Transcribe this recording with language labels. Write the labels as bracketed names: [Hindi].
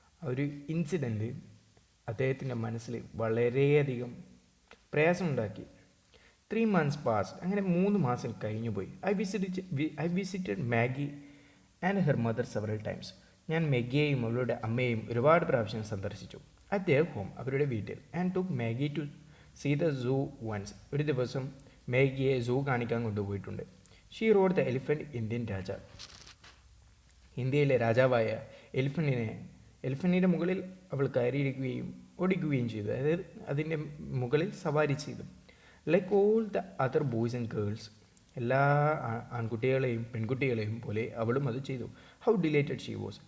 [Malayalam] ഒരു ഇൻസിഡൻറ്റ് അദ്ദേഹത്തിൻ്റെ മനസ്സിൽ വളരെയധികം പ്രയാസമുണ്ടാക്കി. [English] 3 months passed. [Malayalam] അങ്ങനെ 3 മാസം കഴിഞ്ഞുപോയി. [English] I visited Maggie and her mother several times. [Malayalam] ഞാൻ മെഗിയെയും അവളുടെ അമ്മയെയും ഒരുപാട് പ്രാവശ്യം സന്ദർശിച്ചു. [English] At their home, [Malayalam] അവരുടെ വീട്ടിൽ. [English] And took Maggie to see the zoo once. [Malayalam] ഒരു ദിവസം മേഗിയെ സൂ കാണിക്കാൻ കൊണ്ടുപോയിട്ടുണ്ട്. [English] She rode the elephant Indian [Malayalam] രാജ. ഇന്ത്യയിലെ രാജാവായ എലിഫൻറ്റിൻ്റെ മുകളിൽ അവൾ കയറിയിരിക്കുകയും ഓടിക്കുകയും ചെയ്തു. അതായത് അതിൻ്റെ മുകളിൽ സവാരി ചെയ്തു. [English] like all the other boys and girls, [Malayalam] എല്ലാ ആൺകുട്ടികളെയും പെൺകുട്ടികളെയും പോലെ അവളും അത് ചെയ്തു. [English] How delighted she was.